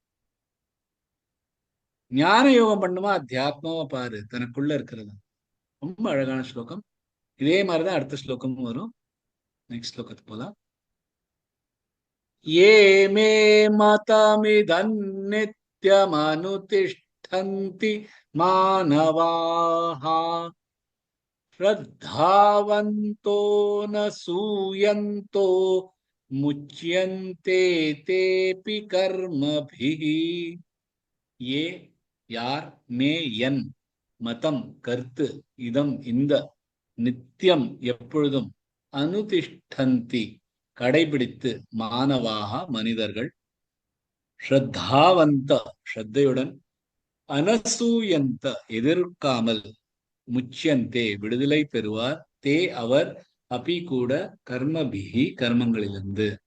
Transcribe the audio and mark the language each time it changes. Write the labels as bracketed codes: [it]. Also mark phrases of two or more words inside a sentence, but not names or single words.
[ta] ஞான யோகம் பண்ணுமா, அத்தியாத்மாவா பாரு, தனக்குள்ள இருக்கிறது. ரொம்ப அழகான ஸ்லோகம். இதே மாதிரிதான் அடுத்த ஸ்லோகமும் வரும். நெக்ஸ்ட் ஸ்லோகத்துக்கு போலாம். [sa] ये मे मतमिदं नित्यमनुतिष्ठन्ति अनुतिष्ठन्ति मानवाः श्रद्धावन्तो न सूयन्तो मुच्यन्ते तेऽपि कर्मभिः [ta] ये யார் மே என் மதம் கருத்து இதம் இந்த நித்தியம் எப்பொழுதும் அனுதிஷ்டந்தி கடைபிடித்து மானவாக மனிதர்கள் ஸ்ரத்தாவந்த ஸ்ரத்தையுடன் அனசூயந்த எதிர்க்காமல் முச்சியந்தே விடுதலை பெறுவார் தே அவர் அபி கூட கர்மபிகி கர்மங்களிலிருந்து